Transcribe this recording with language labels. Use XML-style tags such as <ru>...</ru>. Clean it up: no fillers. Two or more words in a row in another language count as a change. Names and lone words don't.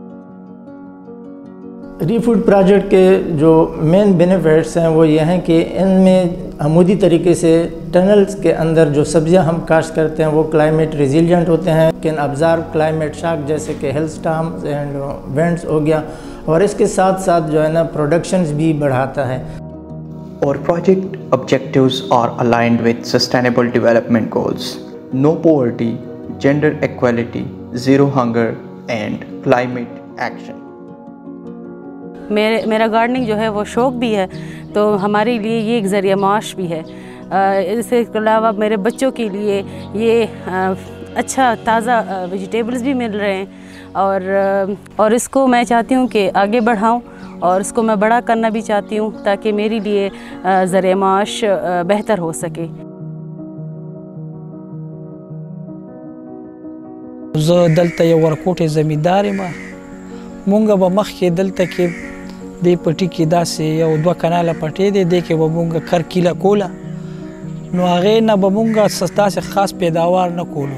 <ur>ریفوڈ پروجیکٹ کے جو</ur> <en>main benefits</en> <ur>ہیں وہ یہ ہیں کہ ان میں عمودی طریقے سے ٹنلز کے اندر جو سبزیاں ہم کاشت کرتے ہیں وہ</ur> <en>climate resilient</en> <ur>ہوتے ہیں,</ur> <en>can observe climate shock</en> <ur>جیسے کہ</ur> <en>hail storms and winds</en> <ur>ہو گیا، اور اس کے ساتھ ساتھ جو ہے نا پروڈکشنز بھی بڑھاتا ہے.</ur> <en>Our project objectives are aligned with Sustainable Development Goals, no poverty, gender equality, zero hunger and climate action.</en> <ur>میرا گارڈننگ جو ہے وہ شوق بھی ہے، تو ہمارے لیے یہ ایک ذریعہ معاش بھی ہے. اس کے علاوہ میرے بچوں کے لیے یہ اچھا تازہ ویجیٹیبلز بھی مل رہے ہیں اور اس کو میں چاہتی ہوں کہ آگے بڑھاؤں اور اس کو میں بڑا کرنا بھی چاہتی ہوں تاکہ میرے لیے ذریعہ معاش بہتر ہو سکے.</ur> <ps>زه دلته یو ورکوټې زمیندار یم. مونږ به مخکې دلته کې دې پټي کې داسې یو 2 کناله پټې دی، دې کې به مونږ کرکیله کوله، نو هغې نه به مونږ داسې خاص پیداوار نه کولو.</ps>